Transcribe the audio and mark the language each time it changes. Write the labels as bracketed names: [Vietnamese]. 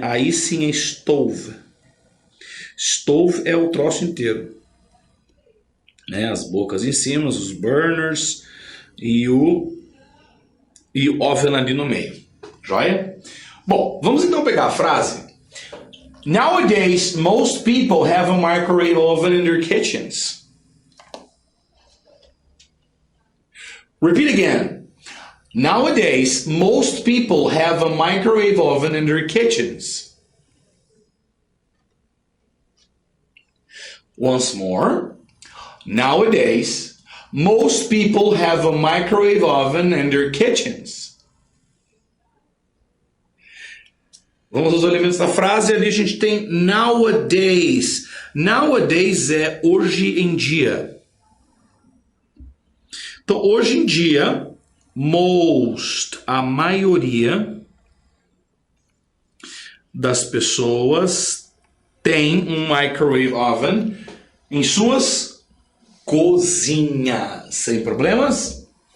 [Portuguese] Aí sim é stove. Stove é o troço inteiro. Né, as bocas em cima, os burners e o oven ali no meio. Joia? Bom, vamos então pegar a frase. [English] Nowadays, most people have a microwave oven in their kitchens. Repeat again. Nowadays, most people have a microwave oven in their kitchens. Once more. Nowadays, most people have a microwave oven in their kitchens. [Portuguese] Vamos aos elementos da frase. Ali a gente tem nowadays. Nowadays é hoje em dia. Então, hoje em dia, most, a maioria das pessoas tem um microwave oven em suas cozinha, sem problemas?